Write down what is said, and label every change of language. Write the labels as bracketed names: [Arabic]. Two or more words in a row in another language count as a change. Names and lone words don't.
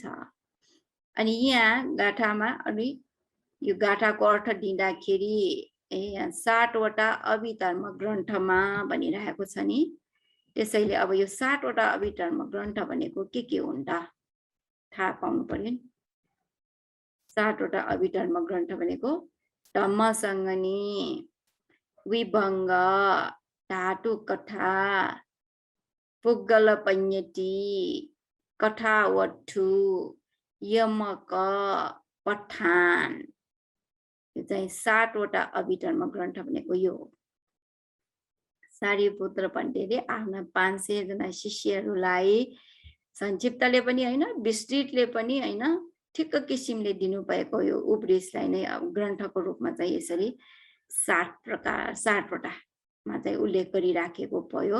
[Nepali] अनि यहाँ गाथामा अनि यो गाथाको अर्थ दिँदाखेरि यहाँ 7 वटा अभिधर्म ग्रन्थमा भनिरहेको छ नि। त्यसैले अब यो 7 वटा अभिधर्म ग्रन्थ भनेको के हुन् त थाहा पाउनु पर्यो नि। 7 वटा अभिधर्म ग्रन्थ भनेको धम्मसङ्गनी, विभङ्ग, धातु कथा, पुग्गल पञ्यति, कथावट्ठु, यमक, पठान। यो चाहिँ 7 वटा अभिधर्म ग्रन्थ भनेको यो हो। सारिपुत्र पण्डितले आफ्ना 500 जना शिष्यहरूलाई संक्षिप्तले पनि हैन, विस्तृतले पनि हैन, ठिक्क किसिमले दिनुभएको यो उपदेशलाई नै ग्रन्थको रूपमा चाहिँ यसरी 7 वटामा चाहिँ उल्लेख गरिराखेको भयो।